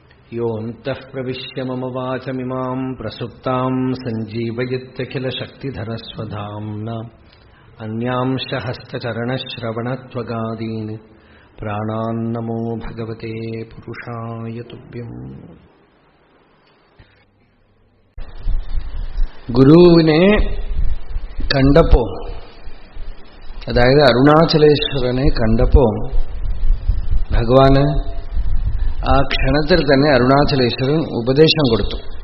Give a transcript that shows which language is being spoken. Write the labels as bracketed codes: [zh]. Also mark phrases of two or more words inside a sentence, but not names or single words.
[sa] योऽन्तः प्रविश्य मम वाचमिमां प्रसुप्तां सञ्जीवयत्यखिलशक्तिधरस्वधाम्ना अन्यांश हस्तचरणश्रवणत्वगादीन् प्राणान्नमो भगवते पुरुषाय तुभ्यम्. [ml] ഗുരുവിനെ കണ്ടപ്പോ, അതായത് അരുണാചലേശ്വരനെ കണ്ടപ്പോ ഭഗവാന് ആ ക്ഷണത്തിൽ തന്നെ അരുണാചലേശ്വരൻ ഉപദേശം കൊടുത്തു.